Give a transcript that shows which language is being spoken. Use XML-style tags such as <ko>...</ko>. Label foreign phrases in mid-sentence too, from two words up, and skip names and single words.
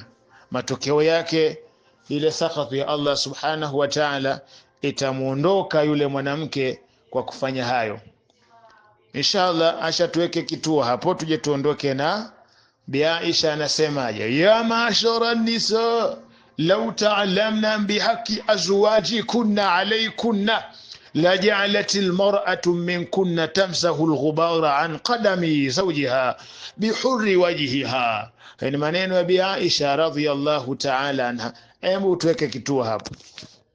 <sw>Matokeo yake ile sakhatu ya Allah</sw> <ar>سبحانه وتعالى</ar> <sw>itamuondoka yule mwanamke kwa kufanya hayo. Inshallah, acha tuweke kituo hapo, tuje tuondoke na Bi Aisha anasemaje,</sw> <ar>يا معشر النساء لو تعلمن بحق أزواجكن عليكن لجعلت المرأة منكن تمسح الغبار عن قدم زوجها بحر وجهها.</ar> <sw>Ni maneno ya Bi Aisha</sw> <ar>رضي الله تعالى عنها.</ar> <sw>Hebu tuweke kituo hapo.</sw>